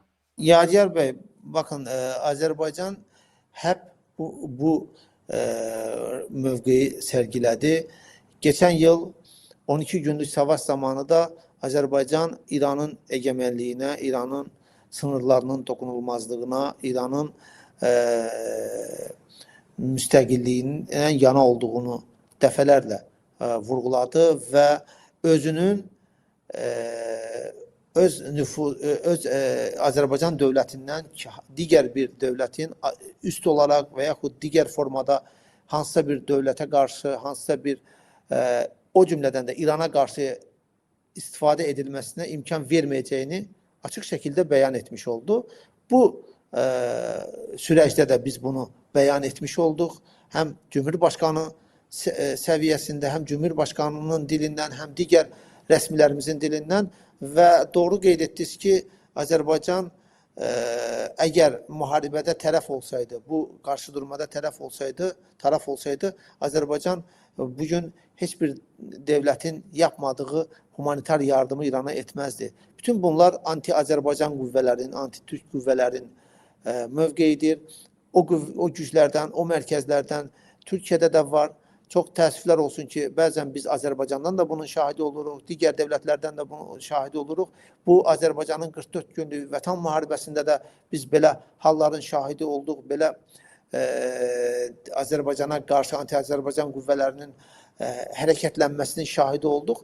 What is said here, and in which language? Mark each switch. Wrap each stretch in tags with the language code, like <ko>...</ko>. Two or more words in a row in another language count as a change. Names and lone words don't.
<tr>Yadigar Bey, bakın Azerbaycan hep bu mövqeyi sergiledi. Geçen yıl 12 günlük savaş zamanı da Azerbaycan İran'ın egemenliğine, İran'ın sınırlarının dokunulmazlığına, İran'ın</tr> <az>müstəqilliyinin yana olduğunu dəfələrlə vurguladı və özünün öz Azərbaycan dövlətindən digər bir dövlətin üst olaraq və yaxud digər formada hansısa bir dövlətə qarşı, hansısa bir o cümlədən də İrana qarşı istifadə edilməsinə imkan verməyəcəyini açıq şəkildə bəyan etmiş oldu.</az> <tr>Bu süreçte de biz bunu beyan etmiş olduk. Hem Cumhurbaşkanı seviyesinde hem Cumhurbaşkanının dilinden hem diğer resmilerimizin dilinden ve</tr> <az>doğru qeyd etdiniz ki</az> <tr>Azerbaycan eğer muharebede tərəf olsaydı, bu karşı durmada taraf olsaydı Azerbaycan bugün hiçbir devletin yapmadığı humanitar yardımı İran'a etmezdi.</tr> <az>Bütün bunlar anti-Azerbaycan qüvvələrin, anti-Türk qüvvələrin mövqeyidir. O güclərdən, o mərkəzlərdən Türkiyədə də var. Çox təəssüflər olsun ki, bəzən biz Azərbaycandan da bunun şahidi oluruq, digər dövlətlərdən də bunun şahidi oluruq. Bu Azərbaycanın 44 günlük vətən müharibəsində də biz belə halların şahidi olduq, belə Azərbaycana qarşı anti-Azərbaycan qüvvələrinin hərəkətlənməsinin şahidi olduq.</az>